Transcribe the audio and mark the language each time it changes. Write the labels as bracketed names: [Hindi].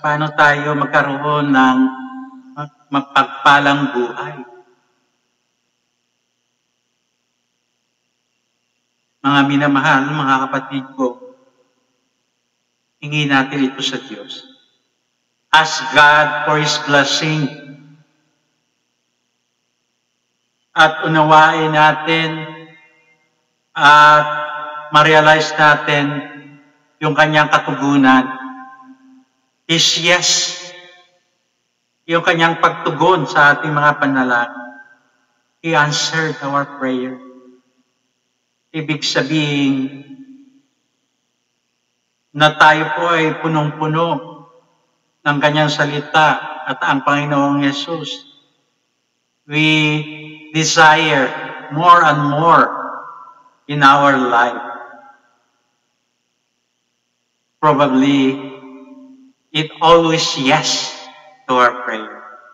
[Filipino] Paano tayo magkaroon ng mapagpalang buhay? Mga minamahal, mga kapatid ko, hingi natin ito sa Diyos. [English] Ask God for His blessing. [Filipino] At unawain natin at ma-realize natin yung kanyang katugunan. [English] His yes. [Filipino] Yung kanyang pagtugon sa ating mga panalangin. [English] He answered our prayer. [Filipino] Ibig sabihin na tayo po ay punong-puno ng kanyang salita at ang Panginoong Yesus. [English] We desire more and more in our life. Probably, it always yes to our prayer.